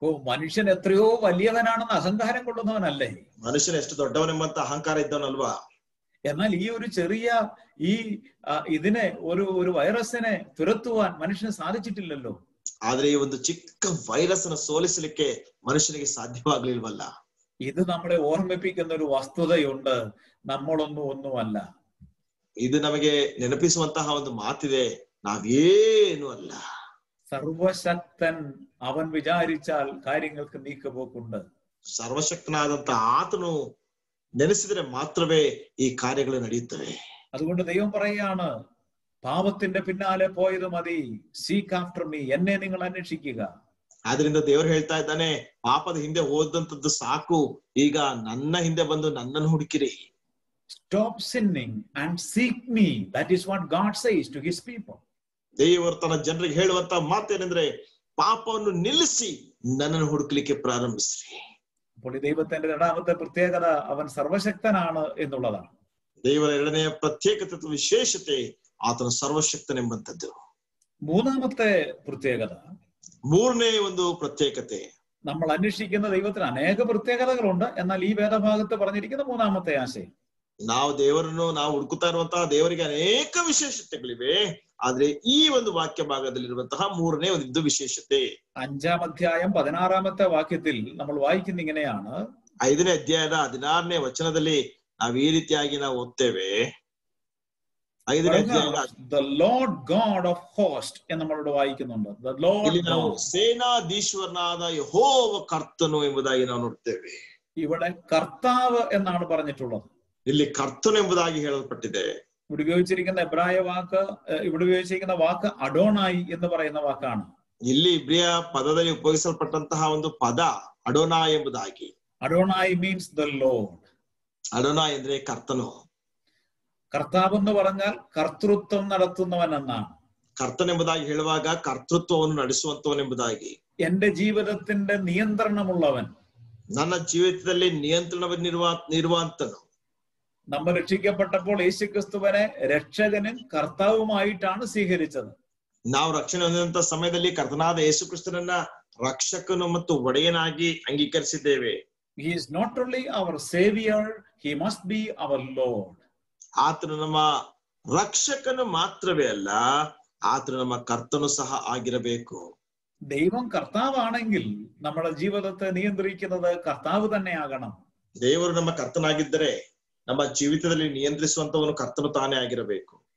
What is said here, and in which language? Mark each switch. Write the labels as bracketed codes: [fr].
[ml] മനുഷ്യൻ എത്രയോ വലിയവനാണെന്ന് അഹങ്കാരം കൊള്ളുന്നവനല്ലേ? [kn] ಮನುಷ್ಯನ ಎಷ್ಟು ದೊಡ್ಡವನೆಂಬಂತ ಅಹಂಕಾರ ಇದ್ದವನಲ್ವಾ? [ml] എന്നാൽ ഈ ഒരു ചെറിയ ഇതിനെ ഒരു വൈറസിനെ തുരത്തുവാൻ മനുഷ്യന് സാധിച്ചിട്ടില്ലല്ലോ. [kn] ಆದ್ರೆ ಈ ಒಂದು ಚಿಕ್ಕ ವೈರಸ್ ಅನ್ನು ಸೋಲಿಸಲಿಕ್ಕೆ ಮನುಷ್ಯನಿಗೆ ಸಾಧ್ಯವಾಗಲಿಲ್ವಲ್ಲ. [ml] ഇത് നമ്മളെ ഓർമ്മിപ്പിക്കുന്ന ഒരു വസ്തുതയുണ്ട്, നമ്മളൊന്നുമല്ല. [kn] ಇದು ನಮಗೆ ನೆನಪಿಸುವಂತಹ ಒಂದು ಮಾತಿದೆ, ನಾವೇನು ಅಲ್ಲ. [ml] സർവശക്തൻ അവൻ വിചാരിച്ചാൽ കാര്യങ്ങൾക്ക് നീക്കുപോക്കുണ്ട്. [kn] സർവശക്തനാದಂತ ಆತನು ನೆನೆಸಿದರೆ ಮಾತ್ರವೇ ಈ ಕಾರ್ಯಗಳು ನಡೆಯುತ್ತವೆ. [ml] അതുകൊണ്ട് ദൈവം പറയാണ്, പാപത്തിന്റെ പിന്നാലെ പോയത് മതി, [en] seek after me, [ml] എന്നെ നിങ്ങൾ അന്വേഷിക്കുക. [kn] ಆದ್ರಿಂದ ದೇವರು ಹೇಳ್ತಾ ಇದ್ದಾನೆ, ಪಾಪದ ಹಿಂದೆ ಹೋದಂತದ್ದು ಸಾಕು, ಈಗ ನನ್ನ ಹಿಂದೆ ಬಂದು ನನ್ನನ್ನು ಹುಡುಕಿರಿ. [en] Stop sinning and seek me. That is what God says to his people. [kn] ದೇವರು ತನ್ನ ಜನರಿಗೆ ಹೇಳುವಂತ ಮಾತೇನೆಂದ್ರೆ, ಪಾಪವನ್ನು ನಿಲ್ಲಿಸಿ ನನ್ನನ್ನು ಹುಡುಕಲಿಕ್ಕೆ ಪ್ರಾರಂಭಿಸ್ರಿ. [ml] അപ്പോൾ ഈ ദൈവത്തിന്റെ രണ്ടാമത്തെ പ്രത്യേകത അവൻ സർവശക്തനാണ് എന്നുള്ളതാണ്. [kn] ದೇವರ ಎರಡನೆಯ ಪ್ರತ್ಯೇಕತೆ ವಿಶೇಷತೆ ಆತನ ಸರ್ವಶಕ್ತನೆಂಬಂತದ್ದು. [ml] മൂന്നാമത്തെ പ്രത്യേകത, [kn] ಮೂರನೇ ಒಂದು ಪ್ರತ್ಯೇಕತೆ, [ml] നമ്മൾ അന്വേഷിക്കുന്ന ദൈവത്തിന് അനേക പ്രത്യേകതകളുണ്ട്, എന്നാൽ ഈ വേദഭാഗത്ത് പറഞ്ഞിരിക്കുന്ന മൂന്നാമത്തെ ആശയം, [kn] ನಾವು ದೇವರನ್ನು ನಾವು ಹುಡುಕುತ್ತಾ ಇರುವಂತಹ ದೇವರಿಗೆ ಅನೇಕ ವಿಶೇಷತೆಗಳಿವೆ, ಆದ್ರೆ ಈ ಒಂದು ವಾಕ್ಯ ಭಾಗದಲ್ಲಿರುವಂತಹ ಮೂರನೇ ಒಂದು ವಿಶೇಷತೆ [ml] 5-ാം അധ്യായം 16-ാമത്തെ വാക്യത്തിൽ നമ്മൾ വായിക്കുന്ന ഇങ്ങനെയാണ്. [kn] 5ನೇ ಅಧ್ಯಾಯದ 16ನೇ ವಚನದಲ್ಲಿ ನಾವು ಈ ರೀತಿಯಾಗಿ ನಾವು ಓದ್ತೇವೆ. 5ನೇ ಅಧ್ಯಾಯದ [en] The Lord God of hosts [ml] എന്ന് നമ്മളോട് വായിക്കുന്നുണ്ട്. [en] The Lord [kn] ನಾವು ಸೇನಾಧೀಶ್ವರನಾದ ಯೆಹೋವ ಕರ್ತನು ಎಂಬುದಾಗಿ ನಾವು ನೋಡ್ತೇವೆ. [ml] ഇവിടെ കർത്താവ് എന്നാണ് പറഞ്ഞിട്ടുള്ളത്. [kn] ಇಲ್ಲಿ ಕರ್ತನು ಎಂಬುದಾಗಿ ಹೇಳಲ್ಪಟ್ಟಿದೆ. [ml] ഇവിടെ ഉപയോഗിച്ചിരിക്കുന്ന എബ്രായ വാക്ക്, ഇവിടെ ഉപയോഗിച്ചിരിക്കുന്ന വാക്ക് അഡോണായി എന്ന് പറയുന്ന വാക്കാണ്. [kn] ಇಲ್ಲಿ ಇಬ್ರಿಯ ಪದದಲ್ಲಿ ಉಪಯೋಗಿಸಲ್ಪಟ್ಟಂತಹ ಒಂದು ಪದ ಅಡೋನಾಯ್ ಎಂಬುದಾಗಿ. [en] Adonai means the lord. [kn] ಅಡೋನಾಯ್ ಅಂದ್ರೆ ಕರ್ತನು. [ml] കർത്താവ് എന്ന് പറഞ്ഞാൽ കർത്തൃത്വം നടത്തുന്നവൻ എന്നാണ്. [kn] ಕರ್ತನ್ ಎಂಬುದಾಗಿ ಹೇಳುವಾಗ ಕರ್ತೃತ್ವವನ್ನು ನಡೆಸುವಂತವನೆಂಬುದಾಗಿ. [ml] എന്റെ ജീവിതത്തിന്റെ നിയന്ത്രണമുള്ളവൻ, [kn] ನನ್ನ ಜೀವಿತದಲ್ಲಿ ನಿಯಂತ್ರಣವನ್ನಿರುವಂತನು. [ml] നമ്മൾ രക്ഷിക്കപ്പെട്ടപ്പോൾ യേശുക്രിസ്തുവിനെ രക്ഷകനും കർത്താവുമായിട്ടാണ് സ്വീകരിച്ചത്. [kn] ನಾವು ರಕ್ಷಣೆ ಹೊಂದಿದಂತ ಸಮಯದಲ್ಲಿ ಕರ್ತನಾದ ಯೇಸು ಕ್ರಿಸ್ತನನ್ನ ರಕ್ಷಕನು ಮತ್ತು ಒಡೆಯನಾಗಿ ಅಂಗೀಕರಿಸಿದ್ದೇವೆ. [en] He is not only our savior, he must be our Lord. [kn] ಆತನು ನಮ್ಮ ರಕ್ಷಕನು ಮಾತ್ರವೇ ಅಲ್ಲ, ಆತನು ನಮ್ಮ ಕರ್ತನು ಸಹ ಆಗಿರಬೇಕು. [ml] ദൈവം കർത്താവാണെങ്കിൽ നമ്മുടെ ജീവിതത്തെ നിയന്ത്രിക്കുന്നത് കർത്താവ് തന്നെയാകണം. [kn] ದೇವರು ನಮ್ಮ ಕರ್ತನಾಗಿದ್ದರೆ ನಮ್ಮ ಜೀವಿತದಲ್ಲಿ ನಿಯಂತ್ರಿಸುವಂತವನು ಕರ್ತನು ತಾನೇ ಆಗಿರಬೇಕು.